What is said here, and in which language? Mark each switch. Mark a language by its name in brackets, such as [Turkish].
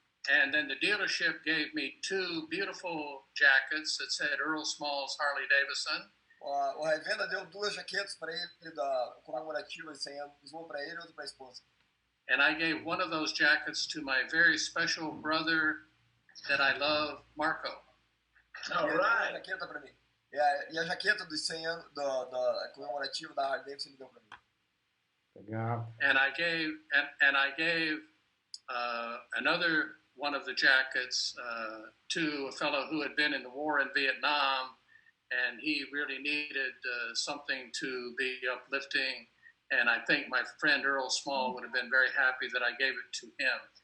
[English] And then the dealership gave me 2 beautiful jackets that said Earl Small's Harley Davidson. [Portuguese] A revenda deu 2 jaquetas para ele da comemorativa de 100 anos, uma para ele e outra para a esposa. [English] And I gave one of those jackets to my very special brother that I love, Marco. All right. [Portuguese] A jaqueta para mim. E a jaqueta dos 100 anos da comemorativa da Harley Davidson ele deu para mim. Legal. [English] And I gave another one of the jackets to a fellow who had been in the war in Vietnam, and he really needed something to be uplifting. And I think my friend Earl Small would have been very happy that I gave it to him.